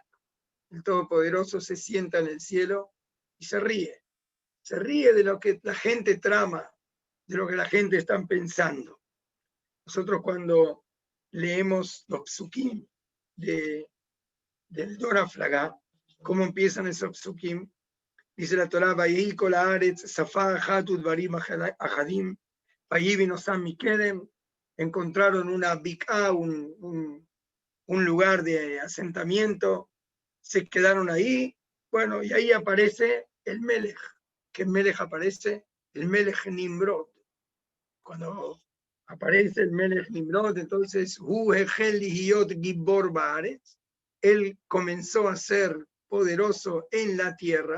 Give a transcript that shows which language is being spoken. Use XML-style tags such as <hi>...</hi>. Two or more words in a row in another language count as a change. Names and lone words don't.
<es>El Todopoderoso se sienta en el cielo y se ríe. Se ríe de lo que la gente trama, de lo que la gente está pensando. Nosotros cuando leemos los psukim del Dora Flagá, ¿cómo empiezan esos psukim? Dice la Torá,</es> <he>ויהי כל הארץ שפה אחת ודברים אחדים ויהי בנסעם מקדם.</he> <es>Encontraron una bik'á, un lugar de asentamiento, se quedaron ahí. Bueno, y ahí aparece el Melech. ¿Qué Melech aparece? El Melech Nimrod. Cuando aparece el Melech Nimrod, entonces, él comenzó a ser poderoso en la tierra.</es>